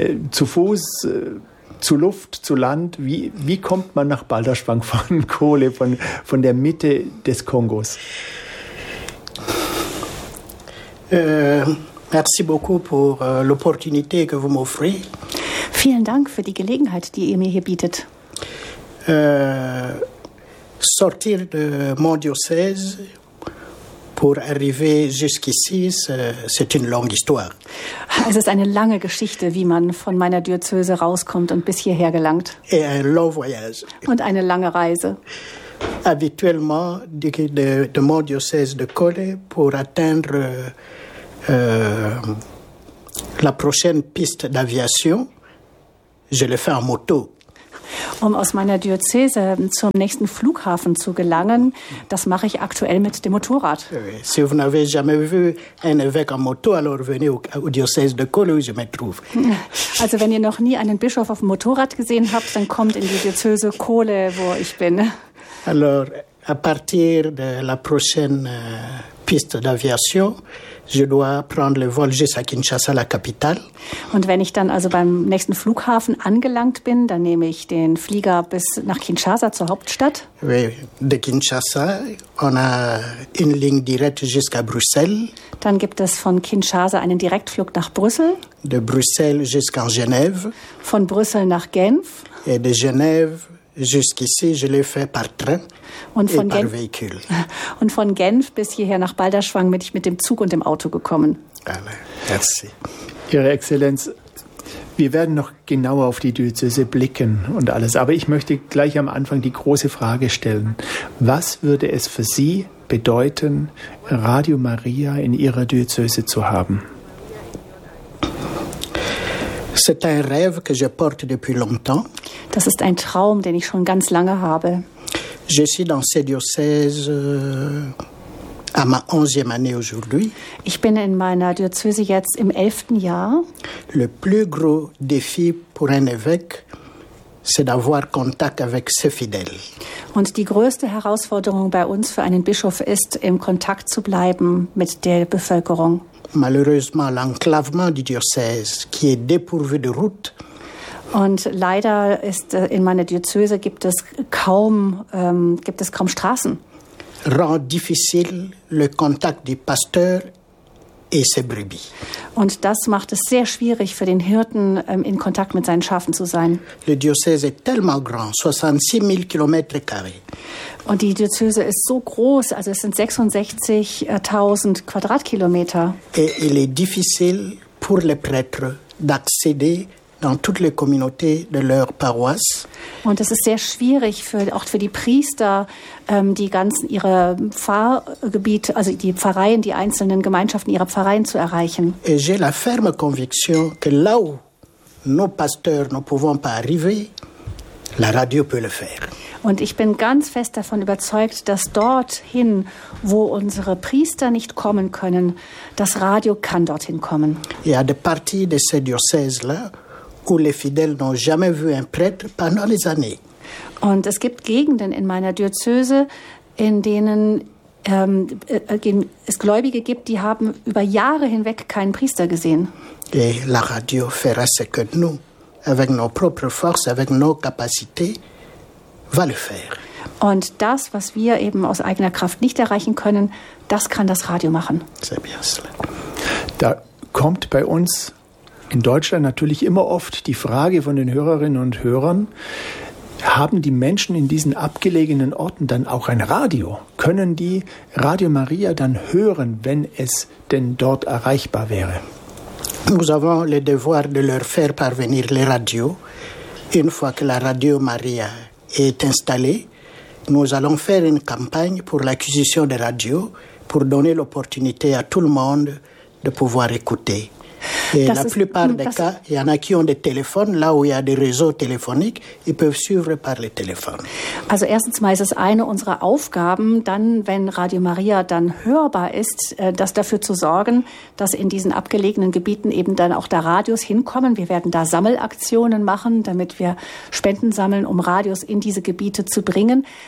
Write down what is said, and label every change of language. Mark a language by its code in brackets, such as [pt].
[de] Zu Fuß, zu Luft, zu Land? Wie kommt man nach Balderschwang von Kole, von der Mitte des Kongos? [fr] Merci beaucoup pour l'opportunité que vous m'offrez. [de] Vielen Dank für die Gelegenheit, die ihr mir hier bietet. [fr] Sortir de mon diocèse pour arriver jusqu'ici, c'est une longue histoire. [de] Es ist eine lange Geschichte, wie man von meiner Diözese rauskommt und bis hierher gelangt. [fr] Et un long voyage. [de] Und eine lange Reise. [fr] habituellement de mon diocèse de Kolé pour atteindre la prochaine piste d'aviation. Je le fais en moto. [de] Um aus meiner Diözese zum nächsten Flughafen zu gelangen, das mache ich aktuell mit dem Motorrad. [fr] Si vous n'avez jamais vu un évêque en moto, alors venez au diocèse de Kolé, où je me trouve. [de] Also wenn ihr noch nie einen Bischof auf dem Motorrad gesehen habt, dann kommt in die Diözese Kolé, wo ich bin. [fr] Alors, à partir de la prochaine piste d'aviation, je dois prendre le vol jusqu'à Kinshasa, la capitale. [de] Und wenn ich dann also beim nächsten Flughafen angelangt bin, dann nehme ich den Flieger bis nach Kinshasa zur Hauptstadt. [fr] Oui, de Kinshasa, on a une ligne directe jusqu'à Bruxelles. [de] Dann gibt es von Kinshasa einen Direktflug nach Brüssel. [fr] De Bruxelles jusqu'à Genève. [de] Von Brüssel nach Genf. [fr] Et de Genève jusqu'ici, je l'ai fait par train. [de] Und von, Véhicule. Und von Genf bis hierher nach Balderschwang bin ich mit dem Zug und dem Auto gekommen. [fr] Alle. Merci. [de] Ihre Exzellenz, wir werden noch genauer auf die Diözese blicken und alles. Aber ich möchte gleich am Anfang die große Frage stellen. Was würde es für Sie bedeuten, Radio Maria in Ihrer Diözese zu haben? [fr] C'est un rêve que je porte depuis longtemps. [de] Das ist ein Traum, den ich schon ganz lange habe. [fr] Je suis dans ce diocèse à ma 11e année aujourd'hui. [de] Ich bin in meiner Diözese jetzt im 11. Jahr. [fr] Le plus gros défi pour un évêque, c'est d'avoir contact avec ses fidèles. [de] Und die größte Herausforderung bei uns für einen Bischof ist, im Kontakt zu bleiben mit der Bevölkerung. [fr] Malheureusement, l'enclavement du diocèse qui est dépourvu de route. [de] Und leider ist in meiner Diözese gibt es kaum Straßen. [fr] Rend difficile le contact du pasteur et ses brebis. [de] Und das macht es sehr schwierig für den Hirten, in Kontakt mit seinen Schafen zu sein. [fr] Le diocèse est tellement grand, 66.000 kilometers carrés. [de] Und die Diözese ist so groß, also es sind 66.000 Quadratkilometer. [fr] Et il est difficile pour les prêtres d'accéder dans toutes les communautés de leur paroisse. [de] Und es ist sehr schwierig auch für die Priester, die ganzen ihre Pfarrgebiete, also die Pfarreien, die einzelnen Gemeinschaften ihrer Pfarreien zu erreichen. [fr] Et j'ai la ferme conviction que là où nos pasteurs ne pouvons pas arriver, la radio peut le faire. [de] Und ich bin ganz fest davon überzeugt, dass dorthin, wo unsere Priester nicht kommen können, das Radio kann dorthin kommen. Ja, die [fr] Partie de ce diocèse là où les fidèles n'ont jamais vu un prêtre pendant les années. [de] Und es gibt Gegenden in meiner Diözese, in denen es Gläubige gibt, die haben über Jahre hinweg keinen Priester gesehen. [fr] Et la radio fera ce que nous, avec nos propres forces, avec nos capacités, va le faire. [de] Und das, was wir eben aus eigener Kraft nicht erreichen können, das kann das Radio machen. [fr] C'est bien cela. [de] Da kommt bei uns in Deutschland natürlich immer oft die Frage von den Hörerinnen und Hörern, haben die Menschen in diesen abgelegenen Orten dann auch ein Radio? Können die Radio Maria dann hören, wenn es denn dort erreichbar wäre? [fr] Nous avons le devoir de leur faire parvenir les radios. Une fois que la Radio Maria est installée, nous allons faire une campagne pour l'acquisition des radios, pour donner l'opportunité à tout le monde de pouvoir écouter. Et la plupart des cas, il y en a qui ont des téléphones, là où il y a des réseaux téléphoniques, ils peuvent suivre par les téléphones. [de] Also erstens mal ist es eine unserer Aufgaben, dann, wenn Radio Maria dann hörbar ist, das dafür zu sorgen, dass in diesen abgelegenen Gebieten eben dann auch da Radios hinkommen. Wir werden da Sammelaktionen machen, damit wir Spenden sammeln, um Radios in diese Gebiete zu bringen.